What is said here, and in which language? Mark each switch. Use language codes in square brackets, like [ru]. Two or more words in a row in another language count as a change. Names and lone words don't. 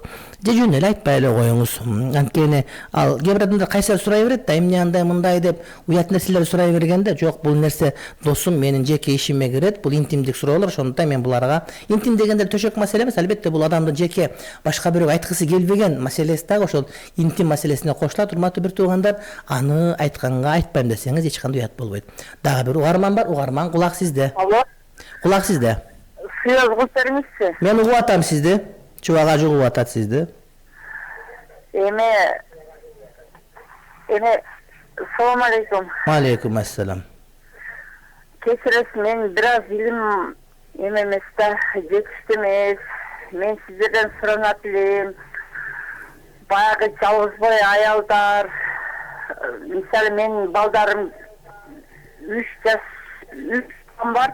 [ky] Же жөн эле айтпай эле коюңуз. Анткени ал кээ бир адамдар кайсар сурай берет да, эмне андай мындай деп уят нерселер сурай бергенде, жок, бул нерсе досум менин жеке ишиме кирет, бул интимдик суроолор, ошондуктан мен буларга интим дегенде төшөк маселе эмес, албетте бул адамдын жеке башка бирөөгө айткысы келбеген маселеси дагы ошол интим маселесине кошулат. Урматтуу бир туугандар, аны айтканга айтпайм десеңиз эч кандай уят болбойт. Дагы бир угарман бар, угарман, кулак сизде. Алло. Кулак сизде. Сыяз кылып бериңизчи. Мен угуп атам сизди. Чубак ажы угуп атат сизди. [ar] Эме سلام عليكم. عليكم السلام. [ky] Кечиресиз, мен бир аз илим эмес да, жетиштүү эмес. Мен сиздерден суранат элем. Баягы жалгыз бой аялдар, мисалы менин балдарым 3 жаш бар.